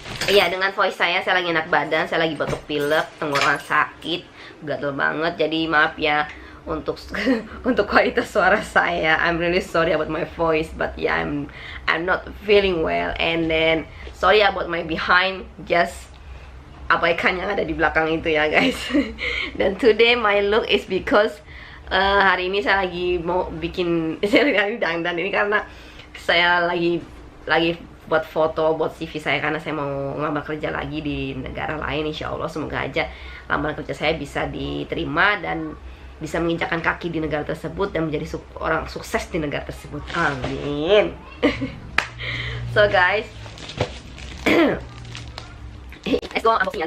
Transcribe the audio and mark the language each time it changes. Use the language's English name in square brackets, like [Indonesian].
[Indonesian] Iya, dengan voice saya lagi enak badan, saya lagi batuk pilek, tenggorokan sakit, gatel banget. Jadi maaf ya untuk kualitas suara saya. [English] I'm really sorry about my voice, but yeah, I'm not feeling well. And then sorry about my behind, just [Indonesian] abaikan yang ada di belakang itu ya [English] guys. [Indonesian] Dan [English] today my look is because [Indonesian] hari ini saya lagi mau bikin saya lagi dandan ini karena saya lagi buat foto buat CV saya, karena saya mau ngelamar kerja lagi di negara lain. Insya Allah semoga aja lamaran kerja saya bisa diterima dan bisa menginjakkan kaki di negara tersebut dan menjadi orang sukses di negara tersebut. Amin. [English] So guys, let's go unboxing.